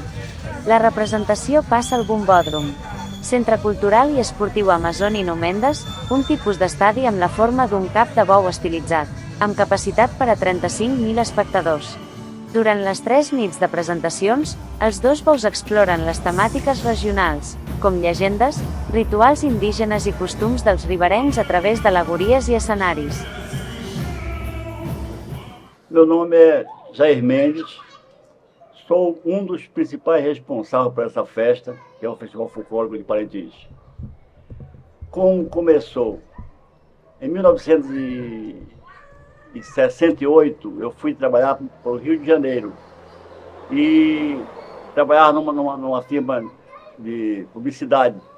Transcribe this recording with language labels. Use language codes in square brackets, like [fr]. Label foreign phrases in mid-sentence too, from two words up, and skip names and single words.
[ca] La representació passa al Bombòdrom, Centre Cultural i Esportiu Amazonino Mendes, un tipus d'estadi amb la forma d'un cap de bou estilitzat, amb capacitat per a 35.000 espectadors. Durant les 3 nits de presentacions, els dos bous exploren les temàtiques regionals, com llegendes, rituals indígenes i costums dels riberencs a través d'al·legories i escenaris. [pt] Meu nome é Jair Mendes, sou dos principais responsáveis por essa festa, que é o Festival Folclórico de Parintins. Como começou? Em 1968, eu fui trabalhar para o Rio de Janeiro e trabalhava numa firma de publicidade.